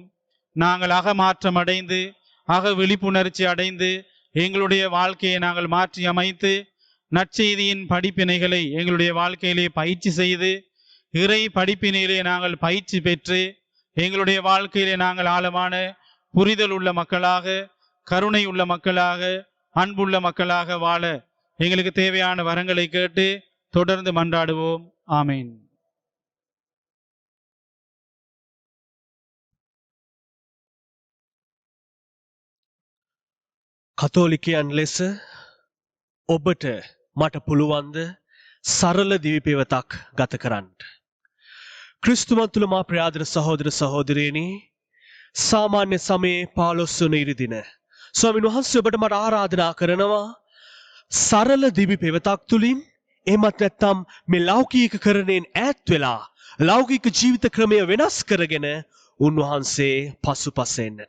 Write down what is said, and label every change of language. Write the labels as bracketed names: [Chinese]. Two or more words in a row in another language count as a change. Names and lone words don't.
[Tamil] நாங்கள் அகமாற்றம் அடைந்து அக விழிப்புணர்ச்சி அடைந்து எங்களுடைய வாழ்க்கையை நாங்கள் மாற்றி அமைத்து நற்செய்தியின் படிப்பினைகளை எங்களுடைய வாழ்க்கையிலே பயிற்சி செய்து இறை படிப்பினையிலே நாங்கள் பயிற்சி பெற்று எங்களுடைய வாழ்க்கையிலே நாங்கள் ஆழமான புரிதல் உள்ள மக்களாக, கருணை உள்ள மக்களாக, அன்புள்ள மக்களாக வாழ எங்களுக்கு தேவையான வரங்களை கேட்டு தொடர்ந்து மன்றாடுவோம். ஆமேன். [Sinhala] කතෝලිකයන් ලෙස ඔබට මට පුළුවන්ද සරල දිවි පෙවතක් ගත කරන්න. ක්‍රිස්තුමත් තුළ මා ප්‍රියාදර සහෝදර සහෝදරියනි, සාමාන්‍ය සමයේ 15 වන ඉරිදින ස්වාමීන් වහන්සේ ඔබට මට ආරාධනා කරනවා සරල දිවි පෙවතක් තුලින් එහෙමත් නැත්නම් මේ ලෞකිකකරණයෙන් ඈත් වෙලා ලෞකික ජීවිත ක්‍රමය වෙනස් කරගෙන උන්වහන්සේ පසුපස එන්නට.